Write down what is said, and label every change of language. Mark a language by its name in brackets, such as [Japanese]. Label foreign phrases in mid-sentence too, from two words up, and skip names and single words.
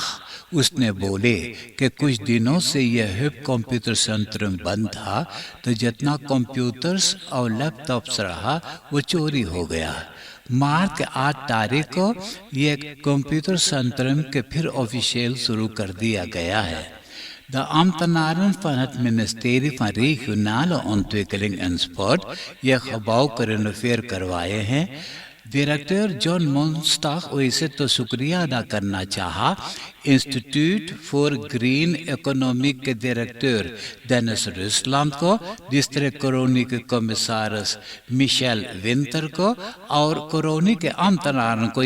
[Caribbean Hindustani] उसने बोले कि कुछ दिनों से यह हिप कंप्यूटर सेंटर बंद था तो जितना कंप्यूटर्स और लैपटॉप्स रहा वो चोरी हो गया। मार्च के 8 तारीख को यह कंप्यूटर सेंटर के फिर ऑफिशियल शुरू कर दिया गया है। [Dutch] De ambtenaren van het ministerie van Regionale Ontwikkeling en Sport ये gebouw gerenoveerd [Caribbean Hindustani] करवाए हैं। डायरेक्टर जॉन मोन्स्टाक वैसे तो शुक्रिया अदा करना चाहा इंस्टीट्यूट फॉर ग्रीन इकोनॉमिक के डायरेक्टर डेनिस रूसलैंड को, डिस्ट्रिक्ट कोरोनी के कमिसारस मिशेल विंटर को और कोरोनी के आमतनारन को।